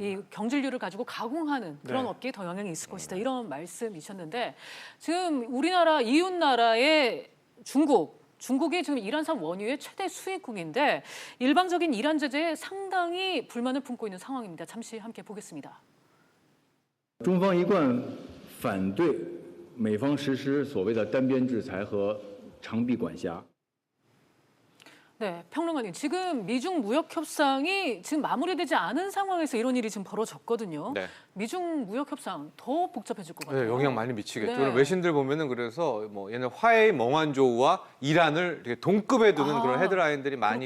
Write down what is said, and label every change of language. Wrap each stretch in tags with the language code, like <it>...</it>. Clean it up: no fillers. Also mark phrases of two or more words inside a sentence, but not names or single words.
<ko>이 경질류를 가지고 가공하는 그런 네. 업계에 더 영향이 있을 것이다 이런 말씀이셨는데 지금 우리나라 이웃 나라의 중국이 지금 이란산 원유의 최대 수입국인데 일방적인 이란 제재에 상당히 불만을 품고 있는 상황입니다. 잠시 함께 보겠습니다.</ko> <zh>中方一贯反对美方实施所谓的单边制裁和长臂管辖。</zh> <ko>네, 평론가님 지금 미중 무역 협상이 지금 마무리되지 않은 상황에서 이런 일이 지금 벌어졌거든요. 네. 미중 무역 협상 더 복잡해질 것 같아요. 네, 영향 많이 미치겠죠. 네. 외신들 보면은 그래서 뭐 얘네 화웨이, 멍한조우와 이란을 이렇게 동급에 두는 그런 헤드라인들이 많이</ko>